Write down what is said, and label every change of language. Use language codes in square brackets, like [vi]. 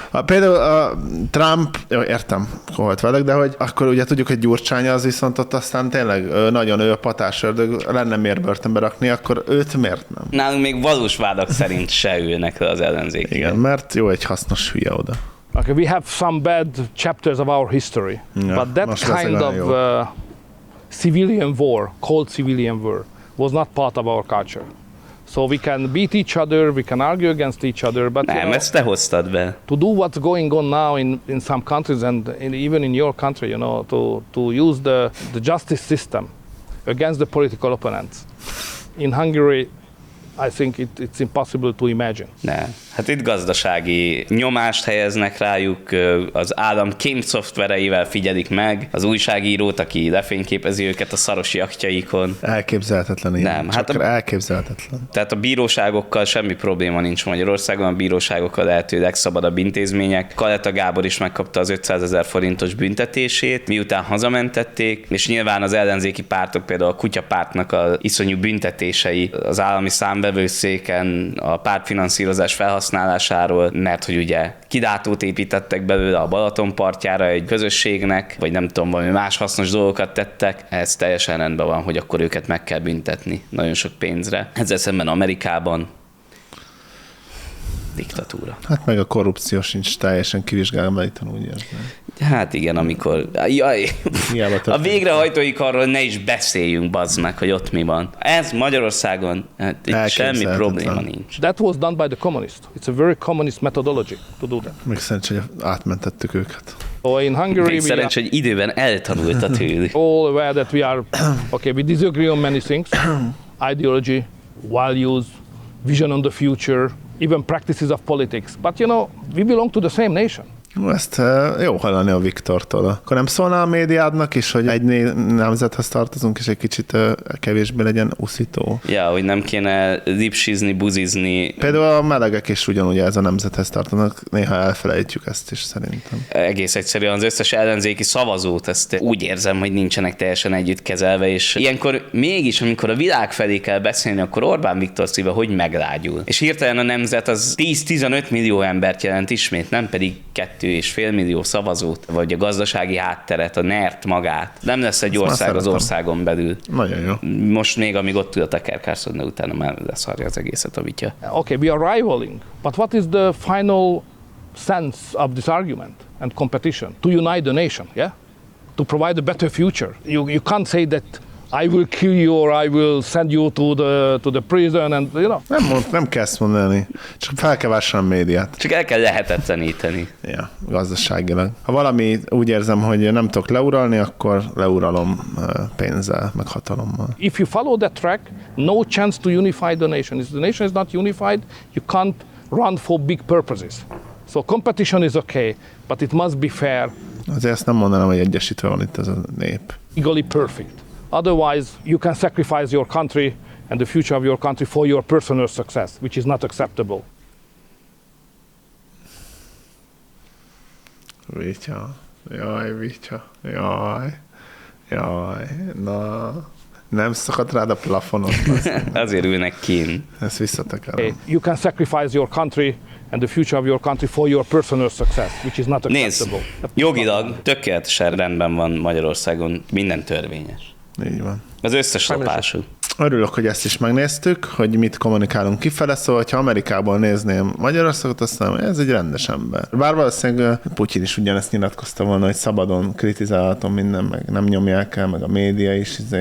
[hu] Például a Trump, jó, értem, koholt vádak, de hogy akkor ugye tudjuk, hogy Gyurcsány az viszont ott aztán tényleg nagyon ő a patás ördög, lenne miért börtönbe rakni, akkor őt miért nem? Nálunk még valós vádak szerint se ülnek le az ellenzék. Igen, mert jó egy hasznos hülye oda. [en] Okay, we have some bad chapters of our history, ja, but that kind of civilian war, cold civilian war, was not part of our culture. So we can beat each other, we can argue against each other, but [hu] nem, [en] you know, [hu] ezt te hoztad be. [en] To do what's going on now in some countries and in, even in your country, you know, to use the justice system against the political opponents. In Hungary, I think it's impossible to imagine. [hu] Nem. Hát itt gazdasági nyomást helyeznek rájuk, az állam kém szoftvereivel figyelik meg, az újságírót, aki lefényképezi őket a szaros jaktjaikon. Elképzelhetetlen ilyen. Nem, hát elképzelhetetlen. Tehát a bíróságokkal semmi probléma nincs Magyarországon, a bíróságokkal lehető legszabadabb intézmények. Kaleta Gábor is megkapta az 500 ezer forintos büntetését, miután hazamentették, és nyilván az ellenzéki pártok, például a Kutyapártnak a iszonyú büntetései az állami számvevőszéken, a pártfinanszírozás felhasználásáról, mert hogy ugye kidátót építettek belőle a Balaton partjára egy közösségnek, vagy nem tudom, valami más hasznos dolgokat tettek, ez teljesen rendben van, hogy akkor őket meg kell büntetni nagyon sok pénzre. Ezzel szemben Amerikában diktatúra. Hát meg a korrupció sincs teljesen kivizsgálva, mert itt úgy érzi. Hát igen, amikor... Jaj! A végrehajtói karról ne is beszéljünk, bazd meg, hogy ott mi van. Ez Magyarországon semmi probléma nincs. [en] That was done by the communist. It's a very communist methodology to do that. [hu] Még szerencsé, hogy átmentettük őket. Szerencsé, hogy időben eltanulta tőli. [en] All aware that we are... Okay, we disagree on many things. Ideology, values, vision on the future, even practices of politics, but you know, we belong to the same nation. [hu] Ezt jó hallani a Viktortól. Akkor nem szólnál a médiádnak is, hogy egy nemzethez tartozunk, és egy kicsit kevésbé legyen uszító. Ja, hogy nem kéne lipsizni, buzizni. Például a melegek is ugyanúgy ez a nemzethez tartanak. Néha elfelejtjük ezt is szerintem. Egész egyszerűen az összes ellenzéki szavazót, ezt úgy érzem, hogy nincsenek teljesen együtt kezelve, és ilyenkor mégis, amikor a világ felé kell beszélni, akkor Orbán Viktor szíve hogy meglágyul. És hirtelen a nemzet az 10-15 millió embert jelent ismét, nem pedig 2,5 millió szavazót, vagy a gazdasági hátteret, a NERT magát. nem lesz egy ország az országon belül. Nagyon jó. Most még, amíg ott tudja tekerkászodni, utána már leszarja az egészet a vitja. [en] Okay, we are rivaling. But what is the final sense of this argument and competition? To unite the nation, yeah? To provide a better future. You can't say that I will kill you or I will send you to the prison and you know. [hu] Nem kell ezt mondani. Csak fel kell vásárolni a médiát. Csak el kell lehetetleníteni. Ja, gazdaságilag. Ha valami úgy érzem, hogy nem tudok leuralni, akkor leuralom pénzzel, meg hatalommal. [en] If you follow that track, no chance to unify the nation. If the nation is not unified, you can't run for big purposes. So competition is okay, but it must be fair. [hu] Azért ezt nem mondanám, hogy egyesítve van itt ez a nép. [en] Equally perfect. Otherwise, you can sacrifice your country and the future of your country for your personal success, which is not acceptable. [hu] Vitya, jaj, Vitya, jaj, jaj, na, nem szakadt rád a plafonot. Azért ülnek kín. Ezt visszatekerem. Hey, [en] you can sacrifice your country and the future of your country for your personal success, which is not acceptable. [hu] Nézd, jogilag tökéletesen rendben van Magyarországon, minden törvényes. Így van. Az összes lopásuk. Örülök, hogy ezt is megnéztük, hogy mit kommunikálunk kifele, szóval, hogyha Amerikából nézném Magyarországot, azt mondom, ez egy rendes ember. Bár valószínűleg Putyin is ugyanezt nyilatkozta volna, hogy szabadon kritizálhatom minden, meg nem nyomják el, meg a média is.